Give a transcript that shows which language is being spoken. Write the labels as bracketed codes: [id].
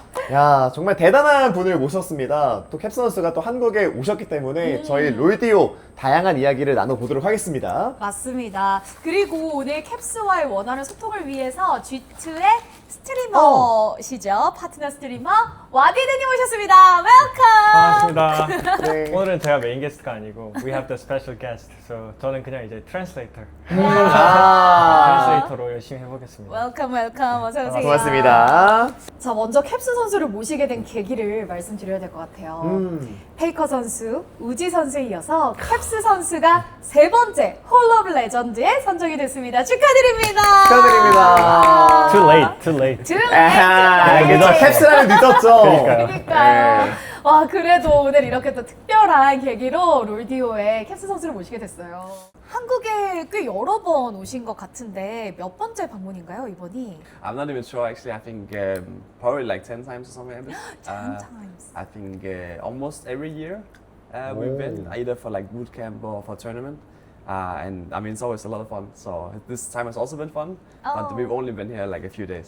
[ko] 야, 정말 대단한 분을 모셨습니다. 또 캡스 선수가 또 한국에 오셨기 때문에 저희 롤디오 다양한 이야기를 나눠보도록 하겠습니다. 맞습니다. 그리고 오늘 캡스와의 원활한 소통을 위해서 G2의 스트리머시죠. 파트너 스트리머 와디드님 오셨습니다. [en] 웰컴. [ko] 반갑습니다. 네. 오늘은 제가 메인 게스트가 아니고 [en] we have the special guest. [ko] So 저는 그냥 이제 트랜슬레이터. 트랜슬레이터로 열심히 해보겠습니다. 웰컴 웰컴. 어서 오세요. 고맙습니다. 자, 먼저 캡스 선수를 모시게 된 계기를 말씀드려야 될 것 같아요. 페이커 선수, 우지 선수에 이어서 캡스 선수가 세 번째 홀 오브 레전드에 선정이 됐습니다. 축하드립니다. 축하드립니다. [en] Too late, too late. [ko] 아하, 늦어. 캡스라는 늦었죠. 그러니까요. 그러니까요. 네. 와, 그래도 오늘 이렇게 또 특별한 계기로 롤디오에 캡스 선수를 모시게 됐어요. 한국에 꽤 여러 번 오신 것 같은데 몇 번째 방문인가요, 이번이? [en] I'm not even sure actually. I think probably like 10 times or something like this. 10 times. I think almost every year we've been either for like boot camp or for tournament. And I mean, it's always a lot of fun. So this time has also been fun, but we've only been here like a few days.